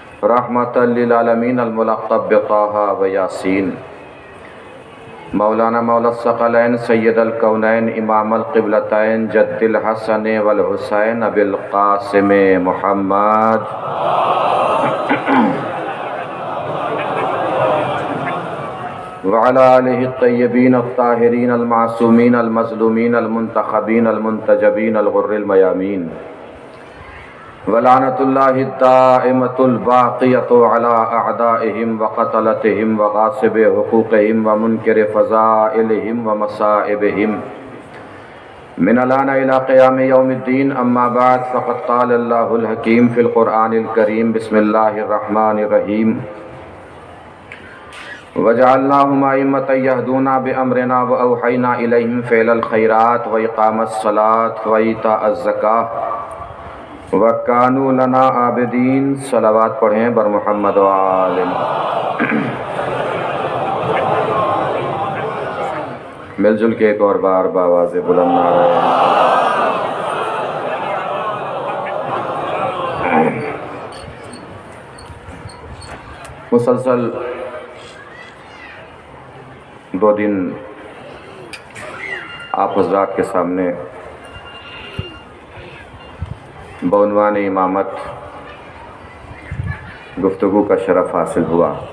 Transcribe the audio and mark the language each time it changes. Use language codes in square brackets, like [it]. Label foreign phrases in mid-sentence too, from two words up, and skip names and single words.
[ar] رحمۃ للعالمین الملقب بطٰہٰ و یاسین، مولانا مولا الثقلین سید الکونین امام القبلتین جد الحسن والحسین ابی القاسم محمد وعلی آلہ الطیبین الطاہرین المعصومین المظلومین المنتخبین المنتجبین الغر المیامین، ولعنۃ اللہ الدائمۃ الباقیۃ علی اعدائہم وقتلتہم وغاصب حقوقہم ومنکر فضائلہم ومصائبہم من الآن الی قیام یوم الدین، اما بعد فقد قال اللہ الحکیم فی القرآن الکریم، بسم اللہ الرحمن الرحیم، وجعلناہم ائمۃ یہدون بامرنا واوحینا الیہم فعل الخیرات واقام الصلاۃ وایتاء الزکاۃ وَكَانُوا لَنَا عَابِدِينَ۔ [ur] صلوات پڑھیں بر محمد و آل محمد۔ مل جل کے ایک اور بار بآواز بلند نعرہ مسلسل 2 دن آپ حضرات کے سامنے بعنوان امامت گفتگو کا شرف حاصل ہوا۔